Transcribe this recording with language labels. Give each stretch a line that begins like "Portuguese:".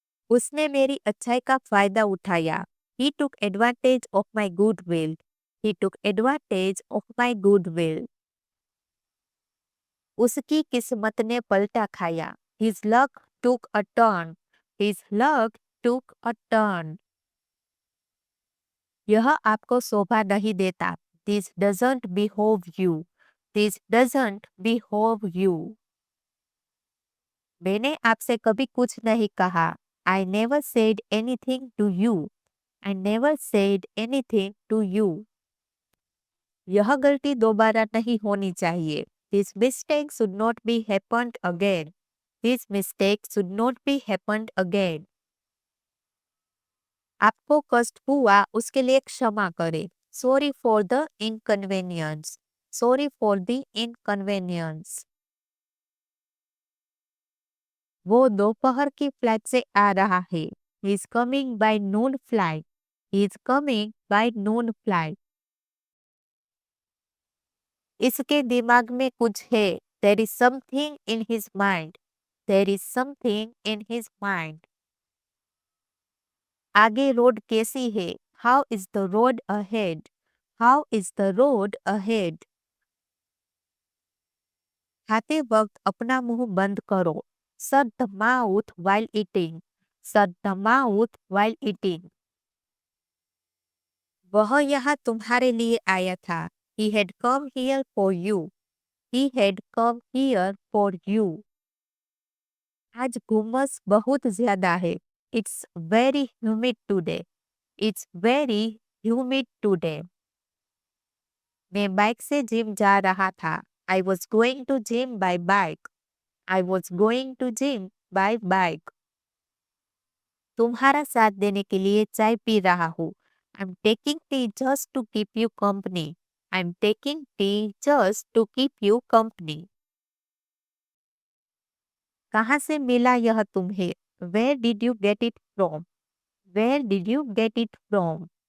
Hindi: उसने मेरी अच्छाई का फायदा उठाया.
English: He took advantage of my goodwill. He took advantage of my goodwill.
Hindi: उसकी किस्मत ने पलटा खाया.
English: His luck took a turn. His luck took a turn.
Hindi: यह आपको शोभा नहीं देता.
English: This doesn't behove you. This doesn't behove you.
Hindi: मैंने आपसे कभी कुछ नहीं कहा.
English: I never said anything to you. I never said anything to you.
Hindi: यह गलती दोबारा नहीं होनी चाहिए.
English: This mistake should not be happened again. This mistake should not be happened again.
Hindi: आपको कष्ट हुआ उसके लिए क्षमा करें.
English: Sorry for the inconvenience. Sorry for the inconvenience.
Hindi: वो दोपहर की फ्लाइट से आ रहा है।
English: He is coming by noon flight. He is coming by noon flight.
Hindi: इसके दिमाग में कुछ है।
English: There is something in his mind. There is something in his mind.
Hindi: आगे रोड कैसी है?
English: How is the road ahead? How is the road ahead?
Hindi: खाते वक्त अपना मुंह बंद करो।
English: Shut the mouth while eating. Shut the mouth while eating.
Hindi: वह यहाँ तुम्हारे लिए आया था।
English: He had come here for you. He had come here for you.
Hindi: आज घुमस बहुत ज्यादा है।
English: It's very humid today. It's very humid today.
Hindi: मैं बाइक से जिम जा रहा था।
English: I was going to gym by bike. I was going to gym by bike.
Hindi: तुम्हारा साथ देने के लिए चाय पी रहा हूँ।
English: I'm taking tea just to keep you company. I'm taking tea just to keep you company.
Hindi: कहाँ से मिला यह तुम्हें?
English: Where did you get it from? Where did you get it from?